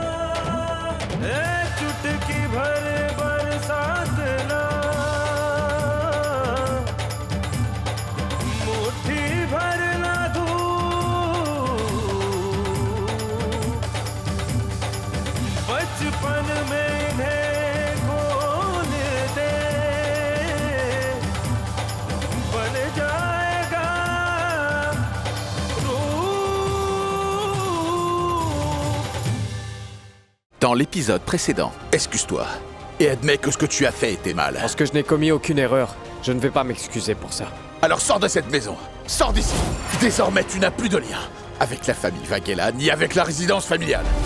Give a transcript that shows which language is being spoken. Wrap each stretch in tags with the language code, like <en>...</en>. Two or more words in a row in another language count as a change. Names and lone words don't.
<hi>चुटकी भर बरसात ना, मुट्ठी भर ना धूप, बचपन में इन्हें खोल दे, बन जाएगा रूप।</hi> <fr>Dans l'épisode précédent, excuse-toi et admets que ce que tu as fait était mal. Parce que je n'ai commis aucune erreur, je ne vais pas m'excuser pour ça. Alors sors de cette maison, sors d'ici. Désormais, tu n'as plus de lien avec la famille Vaghela ni avec la résidence familiale.</fr>